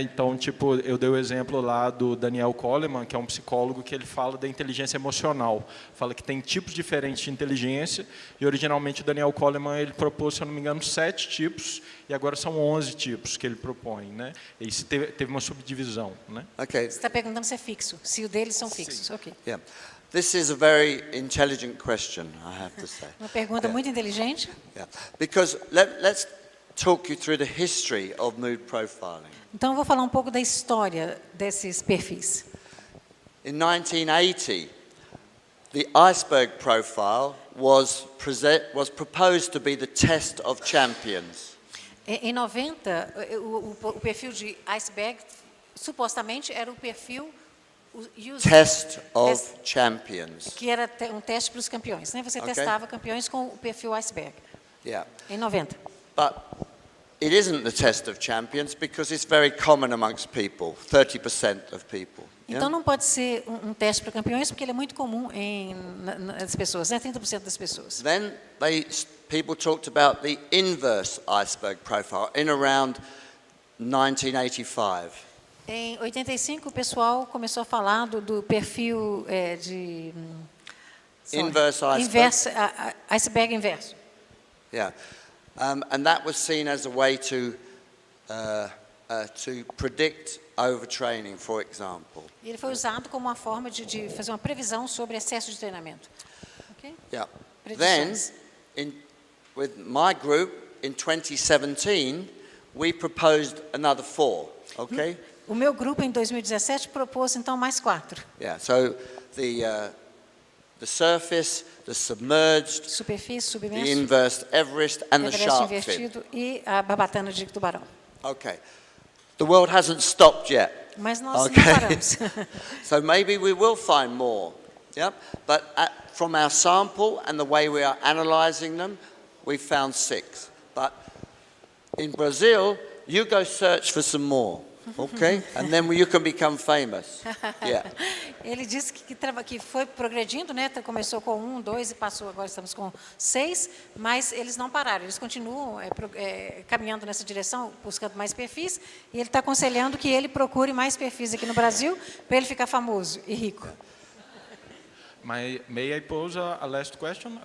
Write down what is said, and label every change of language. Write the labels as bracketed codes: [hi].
[pt] Então, tipo, eu dei o exemplo lá do Daniel Kahneman, que é um psicólogo que ele fala da inteligência emocional. Fala que tem tipos diferentes de inteligência e, originalmente, o Daniel Kahneman, ele propôs, se eu não me engano, 7 tipos e agora são 11 tipos que ele propõe, né? E isso teve uma subdivisão, né? [en] Okay. [pt] Você está perguntando se é fixo, se o deles são fixos. [en] Ok. Yeah. This is a very intelligent question, I have to say. [pt] Uma pergunta muito inteligente. [en] Yeah. Because let's talk you through the history of mood profiling. [pt] Então, eu vou falar um pouco da história desses perfis. [en] In 1980, the iceberg profile was proposed to be the test of champions. [pt] Em 90, o perfil de iceberg supostamente era o perfil [en] Test of champions. [pt] que era um teste para os campeões, né? Você testava campeões com o perfil iceberg. [en] Yeah. [pt] Em 90. [en] But it isn't the test of champions because it's very common amongst people, 30% of people. [pt] Então não pode ser um teste para campeões porque ele é muito comum nas pessoas, né? 30% das pessoas. [en] Then people talked about the inverse iceberg profile in around 1985. [pt] Em 85, o pessoal começou a falar do perfil de... [en] Inverse iceberg. [pt] Iceberg inverso. [en] Yeah, and that was seen as a way to predict overtraining, for example. [pt] Ele foi usado como uma forma de fazer uma previsão sobre excesso de treinamento. [en] Okay? Yeah. Then, [pt] Predições. [en] with my group in 2017, we proposed another 4. Okay. [pt] O meu grupo em 2017 propôs então mais 4. [en] Yeah. So the surface, the submerged, [pt] Superfície, [en] the [pt] submerso, [en] inverse Everest, and the [pt] Everest [en] shark fin. [pt] invertido e a barbatana de tubarão. [en] Okay. The world hasn't stopped yet. [pt] Mas nós [en] Okay. [pt] não paramos. [en] So maybe we will find more. Yep. But from our sample and the way we are analyzing them, we found 6. But in Brazil, you go search for some more. Okay? And then you can become famous. Yeah. [pt] Ele disse que foi progredindo, né? Começou com 1, 2 e passou, agora estamos com 6, mas eles não pararam, eles continuam caminhando nessa direção, buscando mais perfis, e ele está aconselhando que ele procure mais perfis aqui no Brasil, para ele ficar famoso e rico. [en] May I pose a last question?